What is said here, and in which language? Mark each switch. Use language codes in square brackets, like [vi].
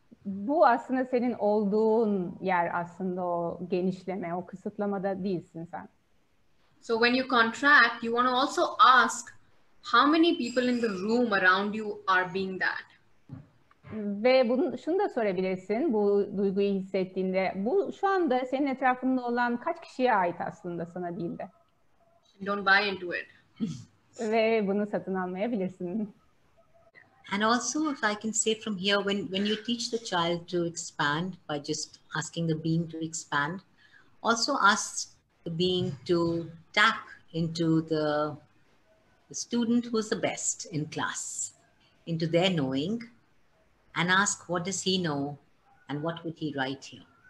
[tr] Bu aslında senin olduğun yer aslında o genişleme, o kısıtlamada değilsin sen. [en] So when you contract, you want to also ask how many people in the room around you are being that. [tr] Ve şunu da sorabilirsin bu duyguyu hissettiğinde. Bu şu anda senin etrafında olan kaç kişiye ait aslında sana değil de. [en] Don't buy into it. [tr] Ve bunu satın almayabilirsin. [en] And also, if I can say from here, when you teach the child to expand by just asking the being to expand, also ask the being to tap into the student who's the best in class, into their knowing, and ask what does he know and what would he write here.